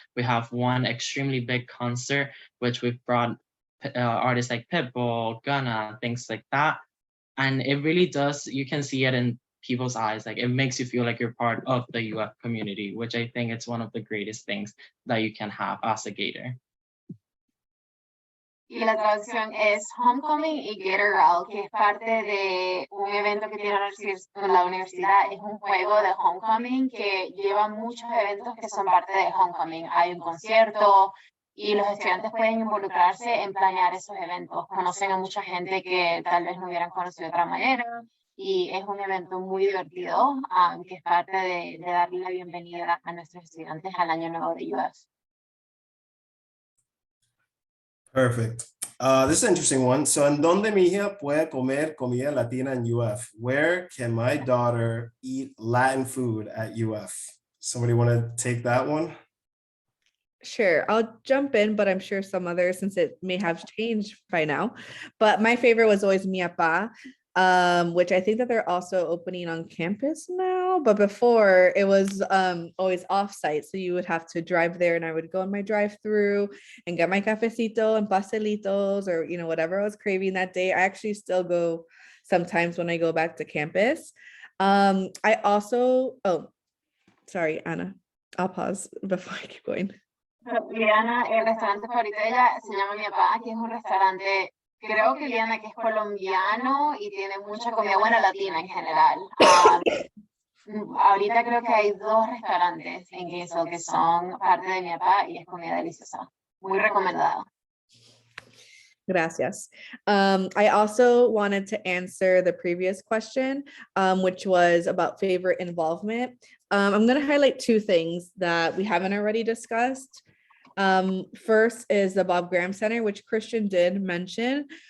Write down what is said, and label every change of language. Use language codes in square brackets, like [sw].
[en] We have 1 extremely big concert, which we've brought artists like Pitbull, Gunna, things like that. And it really does, you can see it in people's eyes, like it makes you feel like you're part of the UF community, which I think it's one of the greatest things that you can have as a Gator. [es] Y la traducción es Homecoming y Gator Growl, que es parte de un evento que tiene la universidad. Es un juego de Homecoming que lleva muchos eventos que son parte de Homecoming. Hay un concierto y los estudiantes pueden involucrarse en planear esos eventos. Conocen a mucha gente que tal vez no hubieran conocido de otra manera. Y es un evento muy divertido que es parte de darle la bienvenida a nuestros estudiantes al Año Nuevo de UF. [en] Perfect. This is an interesting one. So, [es] ¿en dónde mi hija puede comer comida latina in UF? [en] Where can my daughter eat Latin food at UF? Somebody want to take that one? Sure, I'll jump in, but I'm sure some others, since it may have changed by now. But my favorite was always Mi Pa, which I think that they're also opening on campus now. But before it was always offsite, so you would have to drive there, and I would go in my drive-through and get my cafecito and pastelitos, or whatever I was craving that day. I actually still go sometimes when I go back to campus. I also, oh, sorry, Anna. I'll pause before I keep going. [es] Liana, el restaurante favorito de ella se llama Mi Papá, que es un restaurante, creo que Liana, que es colombiano y tiene mucha comida buena latina en general. Ahorita creo que hay 2 restaurantes en eso que son parte de Mi Papá y es comida deliciosa. Muy recomendada. Gracias. [en] I also wanted to answer the previous question, which was about favorite involvement. I'm going to highlight 2 things that we haven't already discussed. First is the Bob Graham Center, which Christian did mention.